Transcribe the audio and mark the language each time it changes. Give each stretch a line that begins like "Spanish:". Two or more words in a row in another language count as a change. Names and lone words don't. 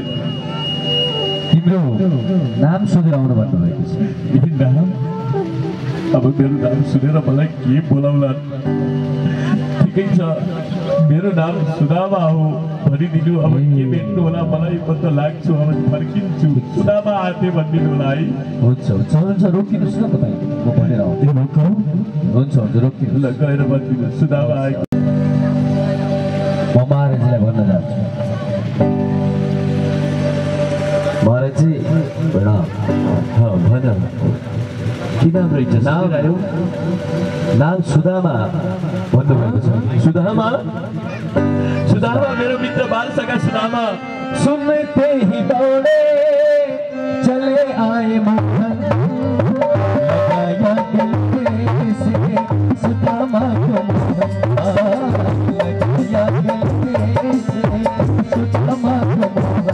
Nepali: तिम्रो नाम सोधेर आउनु भन्नुभएको छ। यही नाम? अब मेरो नाम सुनेर मलाई के बोलाउला? ठिकै छ, मेरो नाम सुदामा हो भनिदिनु। अब के भेट्नु होला मलाई? म त लाग्छु अब फर्किन्छु। सुदामा आते भनिदिनु होला है। हुन्छ हुन्छ हुन्छ, रोकिनुहोस् न तपाईँ, म भनेर आउँछु। हुन्छ हुन्छ, रोकिनुहोस्। ल गएर भनिदिनु सुदामा आएको। म महाराजलाई भन्न जान्छु। महाराजी प्रणाम। भन, के नाम रहेछ? नाम आयो, नाम सुदामा भन्नुभएको छ। सुदामा? सुदामा मेरो मित्र बालसका सुदामा।
Hindi: सुनते ही दौड़े चले आए मोहन, लगाया दिल से सुदामा को मोहन, लगाया दिल से सुदामा को मोहन।